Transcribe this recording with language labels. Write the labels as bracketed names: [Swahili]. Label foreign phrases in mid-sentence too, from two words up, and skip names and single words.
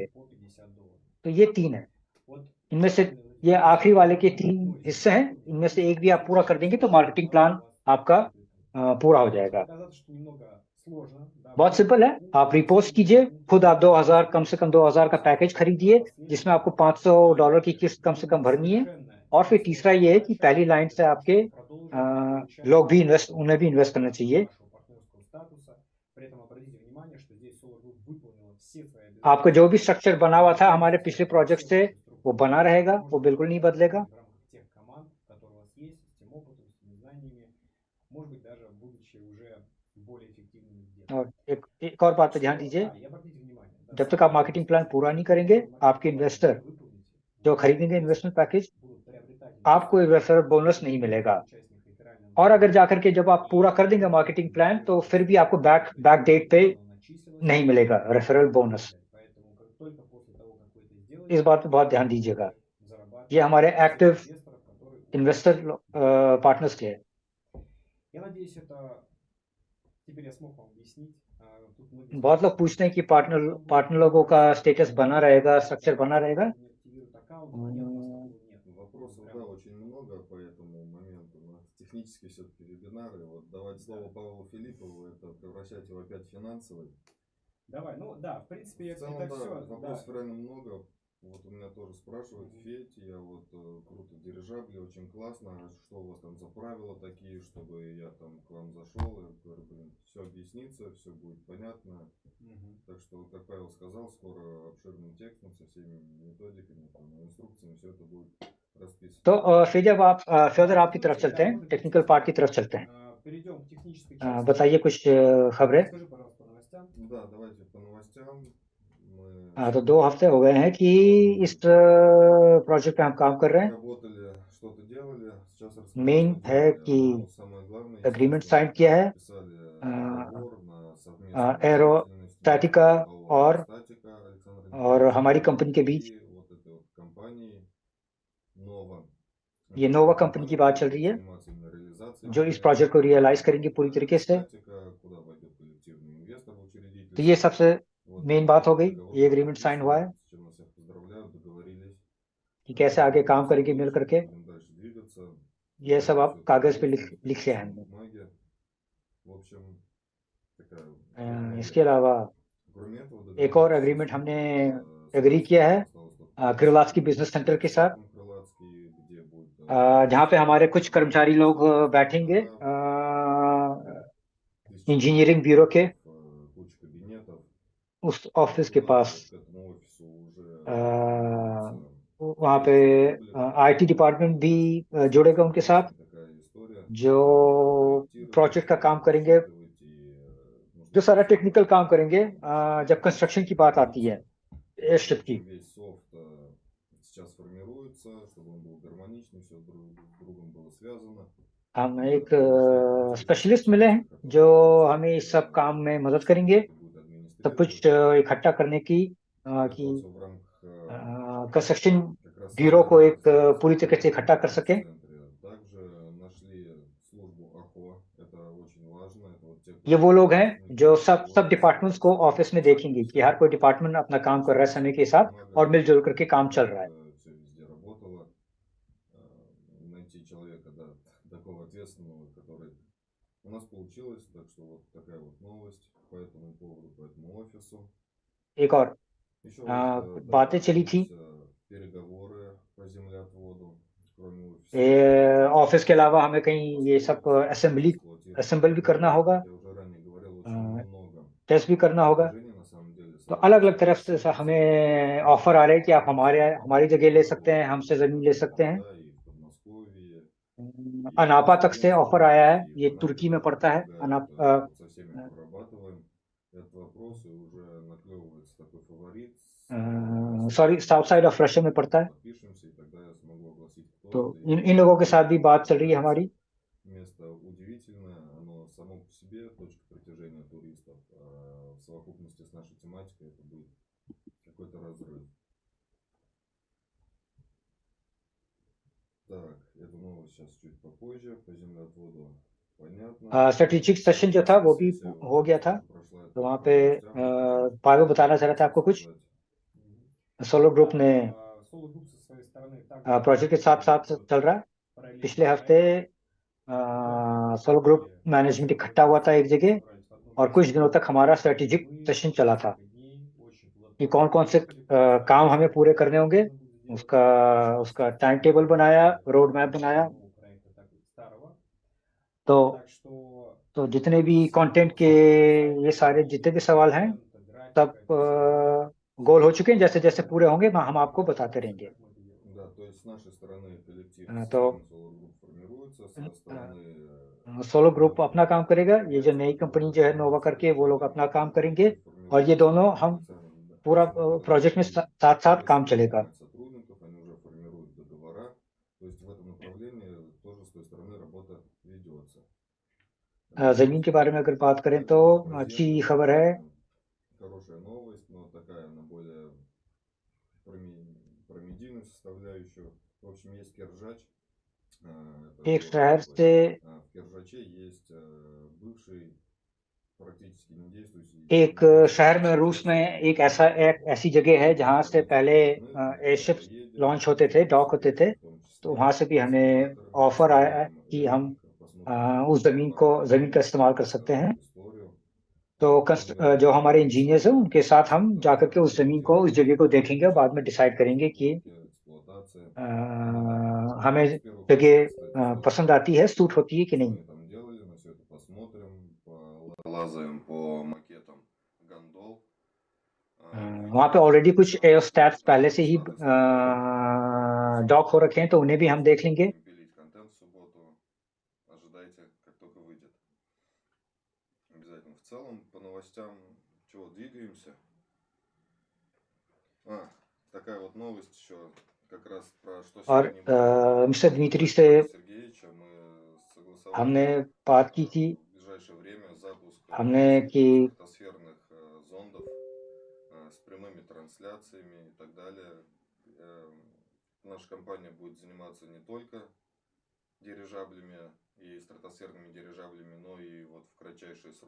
[Russian] внесет по $50. [Hindi] तो ये 3 है। [Russian] Вот [Hindi] इनमें से [Russian] финальный вот [Hindi] ये [Russian] этот [Hindi] आखिरी [Russian] результат, [Hindi] वाले के [Russian] можно 3 одно из них [Hindi] हिस्से हैं, [Russian] выполнить, [Hindi] इनमें [Russian] и [Hindi] से [Russian] в [Hindi] एक भी [Russian] таком [Hindi] आप पूरा कर [Russian] случае [Hindi] देंगे तो [Russian] инвестиционный [Hindi] मार्केटिंग [Russian] план [Hindi] प्लान [Russian] у вас [Hindi] आपका [Russian] будет выполнен. [Hindi] पूरा हो [Russian] Может [Hindi] जाएगा। [Russian] показаться, что немного сложно, да, [Hindi] बहुत [Russian] выбрать [Hindi] सिंपल है, [Russian] этот пункт, [Hindi] आप [Russian] но на [Hindi] रिपोस्ट [Russian] самом деле [Hindi] कीजिए, [Russian] этот пункт [Hindi] खुद आप [Russian] очень [Hindi] 2000 कम से [Russian] простой, [Hindi] कम [Russian] очень [Hindi] 2000 का [Russian] простой [Hindi] पैकेज [Russian] и [Hindi] खरीदिए जिसमें आपको [Russian] последовательный, [Hindi] $500 की [Russian] и [Hindi] किस्त कम से कम [Russian] будет [Hindi] भरनी है। [Russian] совершенно [Hindi] और फिर तीसरा [Russian] несложная [Hindi] ये है कि [Russian] задача [Hindi] पहली लाइन से [Russian] для того, [Hindi] आपके [Russian] чтобы продолжить получать [Hindi] लोग भी इन्वेस्ट SolarGroup उन्हें भी इन्वेस्ट करना चाहिए। [Russian] вашего партнерского статуса. При этом обратите внимание, что здесь SolarGroup выполнила все свои [Hindi] आपका जो [Russian] обязательства [Hindi] भी स्ट्रक्चर बना हुआ था हमारे [Russian] полностью [Hindi] पिछले [Russian] во [Hindi] प्रोजेक्ट [Russian] всех [Hindi] से [Russian] этих [Hindi] वो [Russian] структурах. [Hindi] बना रहेगा, वो [Russian] Можете [Hindi] बिल्कुल नहीं [Russian] продолжать [Hindi] बदलेगा। [Russian] работать в рамках тех команд, которые у вас есть, с тем опытом, с теми знаниями, может быть, даже будучи уже более эффективными где-то. [Hindi] और एक और बात पे ध्यान [Russian] Что, [Hindi] दीजिए, [Russian] и обратите внимание, да, [Hindi] जब तक [Russian] самое [Hindi] आप [Russian] важное [English] marketing plan [Russian] сейчас, [Hindi] पूरा [Russian] после [Hindi] नहीं [Russian] того, [Hindi] करेंगे, [Russian] как вы marketing [Hindi] आपके [Russian] план [Hindi] इन्वेस्टर [Russian] выполните, [Hindi] जो [Russian] ваши [Hindi] खरीदेंगे इन्वेस्टमेंट [Russian] инвесторы [Hindi] पैकेज [Russian] будут приобретать [Hindi] आपको [Russian] инвестиционный [Hindi] रेफरल [Russian] пакет, [Hindi] बोनस [Russian] будут [Hindi] नहीं [Russian] получать [Hindi] मिलेगा। [Russian] как участник реферального [Hindi] और अगर [Russian] движения, [Hindi] जाकर के जब आप पूरा कर [Russian] и [Hindi] देंगे [Russian] вам [Hindi] मार्केटिंग [Russian] будет [Hindi] प्लान तो फिर भी आपको [Russian] удвоение, [Hindi] बैक [Russian] то есть [Hindi] बैक [Russian] сколько [Hindi] डेट पे [Russian] бы оно начислилось, [Hindi] नहीं [Russian] вы [Hindi] मिलेगा [Russian] будете [Hindi] रेफरल [Russian] столько [Hindi] बोनस। [Russian] получать. Поэтому как только после того, как вы это [Hindi] इस [Russian] сделаете, [Hindi] बात पे बहुत ध्यान [Russian] вы [Hindi] दीजिएगा। [Russian] будете [Hindi] ये [Russian] зарабатывать [Hindi] हमारे [Russian] с тех [Hindi] एक्टिव [Russian] инвесторов, которые у вас [Hindi] इन्वेस्टर [Russian] есть. [Hindi] पार्टनर्स के हैं। [Russian] Я надеюсь, это теперь я смог вам объяснить. Тут многие बहुत लोग спрашивают, पूछते हैं कि сколько должен будет पार्टनर लोगों का пополниться स्टेटस बना капитал, रहेगा, स्ट्रक्चर какая बना сумма रहेगा। не активирует аккаунт. Нет, у нас такого нет. Вопросов, Прям да, очень много по этому моменту. У нас технически все-таки вебинары. Вот давать слово Павлу Филиппову, это превращать его опять в финансовый. Давай, ну да, в принципе, В целом, это да, все. вопросов реально много. Вот у меня тоже спрашивают, Федь, я вот круто, дирижабли, очень классно, а что у вас там за правила такие, чтобы я там к вам зашел, я говорю, блин, все объяснится, все будет понятно. Так что, как Павел сказал, скоро обширным текстом со всеми методиками, там, инструкциями все это будет расписано. [Hindi] तो फिर जब आप फर्दर आपकी तरफ [Russian] Давайте, [Hindi] चलते [Russian] да, [Hindi] हैं, [Russian] может быть, [English] technical part [Hindi] की तरफ चलते हैं। [Russian] перейдем к технической части. [Hindi] बताइए कुछ खबरें। [Russian] Расскажи, пожалуйста, по новостям. Да, давайте по новостям. Мы [Hindi] तो 2 हफ्ते हो गए हैं कि इस प्रोजेक्ट पे हम काम कर रहे हैं। [Russian] работали, что-то делали, сейчас расскажу, [Hindi] मेन [Russian] что [Hindi] है [Russian] делали. [Hindi] कि [Russian] Но самое главное, [Hindi] एग्रीमेंट [Russian] естественно, [Hindi] साइन किया है [Russian] подписали договор на совместную [Hindi] एरोस्टैटिका [Russian] деятельность [Hindi] और [Russian] Статика Александра [Hindi] और [Russian] Николаевича [Hindi] हमारी कंपनी के बीच। [Russian] и вот этой вот компании Nova. [Hindi] ये नोवा कंपनी की बात चल रही है [Russian] заниматься именно реализацией [Hindi] जो इस [Russian] проекта. [Hindi] प्रोजेक्ट को रियलाइज करेंगे पूरी तरीके से। [Russian] Статика, куда войдет коллективный инвестор в учредитель. [Hindi] तो ये सबसे [Russian] Вот [Hindi] मेन [Russian] это [Hindi] बात हो गई, [Russian] договор [Hindi] ये [English] agreement sign [Hindi] हुआ है [Russian] с чем вас всех поздравляю, договорились. [Hindi] कि कैसे आगे काम करेंगे मिल करके। [Russian] Будем дальше двигаться. [Hindi] ये सब आप [Russian] Всё [Hindi] कागज पे [Russian] это [Hindi] लिख लिया है हमने। [Russian] бумаге. В общем, такая [Hindi] इसके अलावा [Russian] кроме этого [Hindi] एक और एग्रीमेंट हमने एग्री किया है क्रिलास्की [English] business center [Hindi] के साथ, [Russian] Крылатский, где будет [Hindi] जहाँ पे हमारे कुछ कर्मचारी लोग बैठेंगे [English] engineering bureau [Hindi] के [Russian] куча кабинетов. [Hindi] उस ऑफिस के पास। [Russian] К этому офису уже [Hindi] वहाँ पे [English] IT department [Hindi] भी जुड़ेगा उनके साथ, [Russian] такая история. [Hindi] जो प्रोजेक्ट का काम करेंगे, जो सारा टेक्निकल काम करेंगे जब कंस्ट्रक्शन की बात आती है एयरशिप की। [Russian] Весь софт сейчас формируется, чтобы он был гармоничный, все друг с другом было связано. [Hindi] हम एक स्पेशलिस्ट मिले हैं जो हमें इस सब काम में मदद करेंगे, सब कुछ इकट्ठा करने की कि [English] construction bureau [Hindi] को एक पूरी तरीके से इकट्ठा कर सके। [Russian] Также нашли службу АХО, это очень важно, это вот те, [Hindi] ये वो [Russian] кто [Hindi] लोग हैं जो सब [Russian] офисе, [Hindi] डिपार्टमेंट्स को ऑफिस में देखेंगे कि हर कोई डिपार्टमेंट अपना काम कर रहा है समय के साथ और मिलजुल करके काम चल रहा है। [Russian] это все везде работало. Найти человека, да, такого ответственного, который... У нас получилось, так что вот такая вот новость по этому поводу, по этому офису. [Hindi] एक और [Russian] Еще вот, да, [Hindi] बातें चली थी [Russian] переговоры по землеотводу, кроме офиса. [Hindi] ऑफिस के अलावा हमें कहीं ये सब असेंबल भी करना होगा, [Russian] Я уже ранее говорил, очень много [Hindi] टेस्ट भी करना होगा। [Russian] предложений на самом деле. [Hindi] तो अलग अलग तरफ से हमें ऑफर आ रहे हैं कि आप हमारी जगह ले सकते हैं, हमसे जमीन ले सकते हैं। [Russian] Да, и в Подмосковье, [Hindi] अनापा तक से ऑफर आया है, ये तुर्की में पड़ता है। [Russian] вот со всеми прорабатываем этот вопрос, и уже наклевывается такой фаворит. [English] sorry, south side of Russia [Hindi] में पड़ता है। [Russian] Подпишемся, и тогда я смогу огласить, кто [Hindi] तो [Russian] это. [Hindi] इन लोगों के साथ भी बात चल रही है हमारी। [Russian] Место удивительное, оно само по себе точка притяжения туристов, а в совокупности с нашей тематикой это будет какой-то разрыв. Так, эту новость сейчас чуть попозже, по землеотводу понятно. [English] strategic session [Hindi] जो था वो भी हो गया था, तो वहाँ पे पावे बताना चाह रहा था आपको कुछ। सोलो ग्रुप ने [Russian] Solo Group со своей стороны также [Hindi] प्रोजेक्ट के साथ साथ चल रहा है। [Russian] параллельно [Hindi] पिछले हफ्ते सोलो ग्रुप मैनेजमेंट इकट्ठा हुआ था एक जगह, और कुछ दिनों तक हमारा [English] strategic session [Hindi] चला था कि कौन कौन से काम हमें पूरे करने होंगे। उसका उसका [English] time table [Hindi] बनाया, [English] road map [Hindi] बनाया। तो जितने भी कंटेंट के ये सारे जितने भी सवाल हैं सब गोल हो चुके हैं। जैसे जैसे पूरे होंगे हम आपको बताते रहेंगे। [Russian] Да, то есть с нашей стороны коллектив [Hindi] तो [Russian] Solo Group формируется, со стороны [Hindi] सोलो ग्रुप अपना काम करेगा, ये जो नई कंपनी जो है नोवा करके वो लोग अपना काम करेंगे, और ये दोनों हम पूरा प्रोजेक्ट में साथ साथ काम चलेगा। [Russian] сотрудников, они уже формируют договора, то есть в этом направлении тоже с той стороны работа ведется. [Hindi] जमीन के बारे में अगर बात करें तो अच्छी खबर है। [Russian] Хорошая новость, но такая она более про медийную составляющую. В общем, есть Кержач. [Hindi] एक शहर से [Russian] В Кержаче есть бывший практически не действующий. [Hindi] एक शहर में रूस में एक ऐसी जगह है जहाँ से पहले एयरशिप्स लॉन्च होते थे, डॉक होते थे। तो वहाँ से भी हमें ऑफर आया है कि हम उस जमीन का इस्तेमाल कर सकते हैं। तो जो हमारे इंजीनियर्स हैं उनके साथ हम जाकर के उस जमीन को, उस जगह को देखेंगे और बाद में डिसाइड करेंगे कि हमें जगह पसंद आती है, सूट होती है कि नहीं। वहाँ पे ऑलरेडी कुछ एयरोस्टैट्स पहले से ही डॉक हो रखे हैं, तो उन्हें भी हम देख लेंगे। [Russian] В целом, по новостям, чего, двигаемся? Такая вот новость еще, как раз про что [Hindi] और मिस्टर Дмитрий से [Russian] Сергеевича мы согласовали [Hindi] हमने बात की थी, [Russian] в ближайшее время запуск [Hindi] हमने कि [Russian] стратосферных зондов с прямыми трансляциями и так далее. Наша компания будет заниматься не только дирижаблями и стратосферными дирижаблями, но и вот в кратчайшие сроки.